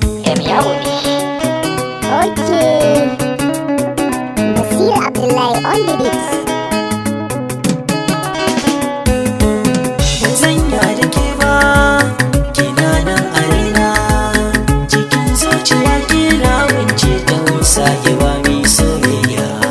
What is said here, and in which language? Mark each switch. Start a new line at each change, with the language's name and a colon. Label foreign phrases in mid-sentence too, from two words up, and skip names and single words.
English: Em
Hausa: ya wuni.
English: Okay. Nasir Abdullahi on the beat.
Hausa: Ba zan ya da ke ba, kina nan a raina. Cikin zuciya kina wance ta musa ki ba mi soyayya.